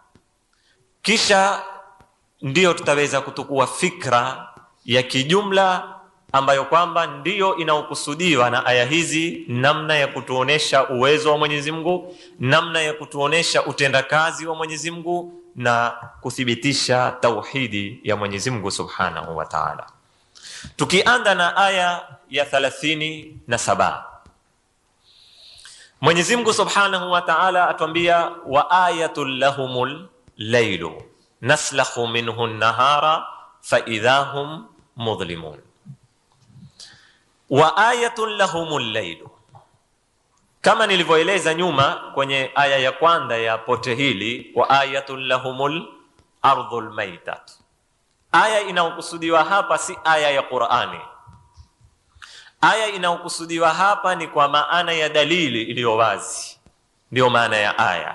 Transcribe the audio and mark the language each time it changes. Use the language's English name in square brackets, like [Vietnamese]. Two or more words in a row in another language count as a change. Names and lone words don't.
[Swahili] kisha ndiyo tutaweza kutukua fikra ya kijumla ambayo kwamba ndiyo inaokusudiwa na aya hizi, namna ya kutuonesha uwezo wa Mwenyezi Mungu, namna ya kutuonesha utendakazi wa Mwenyezi Mungu, na kuthibitisha tauhidi ya Mwenyezi Mungu [Arabic] سبحانه وتعالى. [Swahili] Tukianza na aya ya 37, Mwenyezi Mungu [Arabic] سبحانه وتعالى [Swahili] atuambia [Arabic] وآية لهم الليل نسلخ منه النهار فإذا هم مظلمون. وآية لهم الليل, [Swahili] kama nilivyoeleza nyuma kwenye aya ya kwanza ya pote hili, [Arabic] وآية لهم الأرض الميتة. [Swahili] Aya inayokusudiwa hapa si aya ya Qur'ani. Aya inayokusudiwa hapa ni kwa maana ya dalili iliyo wazi, ndio maana ya aya.